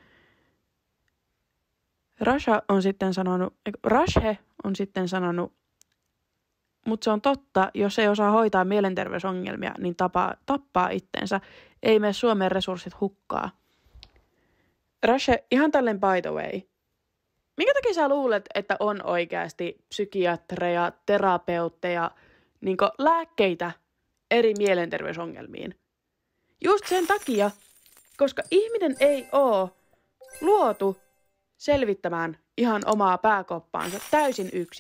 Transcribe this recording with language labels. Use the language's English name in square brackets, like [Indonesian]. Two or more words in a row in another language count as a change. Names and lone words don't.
[Finnish] Rashe on sitten sanonut, mutta se on totta, jos ei osaa hoitaa mielenterveysongelmia, niin tappaa itsensä. Ei mene Suomen resurssit hukkaa. Rashe, ihan tälleen [English] by the way. [Finnish] Minkä takia sä luulet, että on oikeasti psykiatreja, terapeutteja, lääkkeitä eri mielenterveysongelmiin? Just sen takia, koska ihminen ei ole luotu selvittämään ihan omaa pääkoppaansa täysin yksin.